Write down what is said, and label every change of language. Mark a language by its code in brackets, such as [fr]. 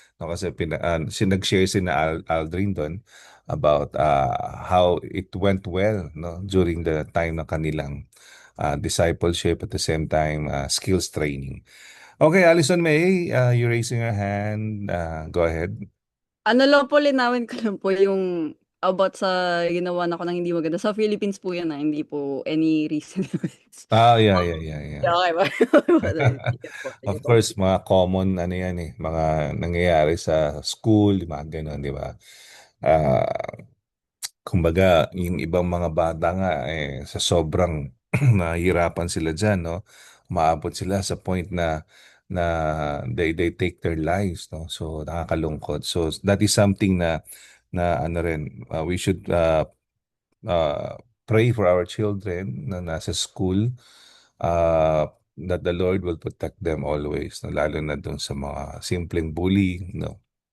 [tl] No, kasi nag-share si na Aldrin doon [en] about how it went well, [tl] no, during the time ng kanilang discipleship, at the same time skills training. [en] Okay, Alison May, you're raising your hand. Go ahead. [tl] Ano lang po, linawin ko lang po yung about sa ginawa na ko ng hindi maganda. Sa Philippines po yan, hindi po any reason. [en] Yeah. [tl] Okay ba? Sige po, sige [en] Of [tl] course, mga common ano yan mga nangyayari sa school, mga ganun, di ba? Ah, kumbaga, yung ibang mga bata nga sa sobrang nahihirapan sila diyan, no? Umaabot sila sa point na [en] they take their lives, [tl] no? So nakakalungkot. [en] So that is something [tl] na ano rin, [en] we should pray for our children [tl] na nasa school, [en] that the Lord will protect them always, no? [tl] Lalo na dun sa mga simpleng bullying, no?